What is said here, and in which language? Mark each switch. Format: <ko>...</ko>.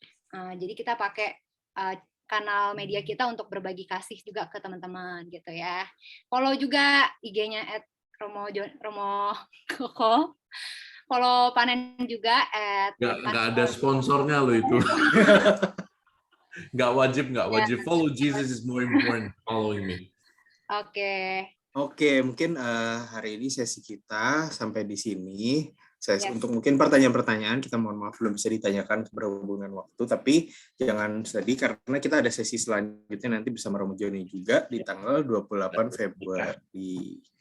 <id>Jadi kita pakai kanal media kita untuk berbagi kasih juga ke teman-teman gitu ya. Follow juga IG-nya @Romo Koko. Follow Panen juga nggak ada sponsornya loh itu. Nggak wajib.</id> <en>Follow Jesus is more important following me.</en> <id>Oke, mungkin hari ini sesi kita sampai di sini. Untuk mungkin pertanyaan-pertanyaan kita mohon maaf belum bisa ditanyakan berhubungan waktu, tapi jangan sedih karena kita ada sesi selanjutnya nanti bersama Romo Joni juga di tanggal 28 Februari.</id>